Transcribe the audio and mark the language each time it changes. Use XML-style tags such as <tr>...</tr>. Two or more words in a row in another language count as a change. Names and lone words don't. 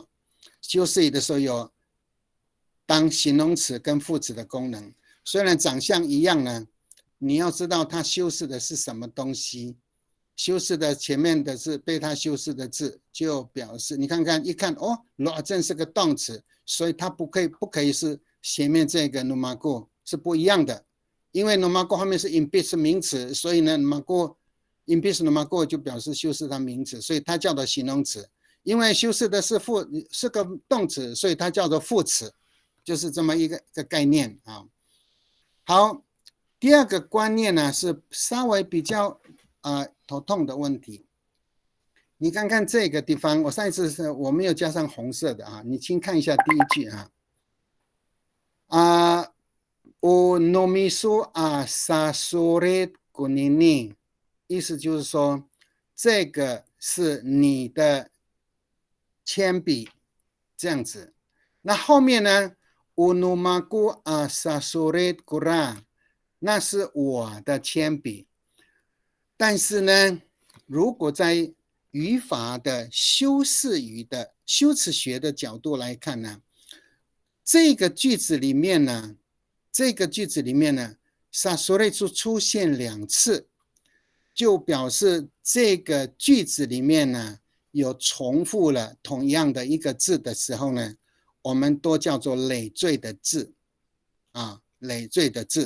<zh>修饰的时候有当形容词跟副词的功能，虽然长相一样呢，你要知道它修饰的是什么东西。修饰的前面的是被它修饰的字，就表示你看看一看哦 ，loazen 是个动词，所以它不可以是前面这个 numaku 是不一样的，因为 numaku 后面是 imbes 名词，所以呢</zh> <ami>numaku imbes numaku</ami> <zh>就表示修饰它名词，所以它叫做形容词。因为修饰的是个动词，所以它叫做副词，就是这么一个概念啊。好，第2个观念呢是稍微比较头痛的问题。你看看这个地方，我上一次我没有加上红色的啊，你请看一下第1句</zh> <ami>o nomisu a sasuret kunini，</ami> <zh>意思就是说这个是你的铅笔这样子。那后面呢</zh> <ami>unumaku a sasuret kura，</ami> <zh>那是我的铅笔。但是呢，如果在语法的修饰语的修辞学的角度来看呢，这个句子里面呢 ，sasore 出现2次，就表示这个句子里面呢有重复了同样的一个字的时候呢，我们都叫做累赘的字累赘的字。</zh>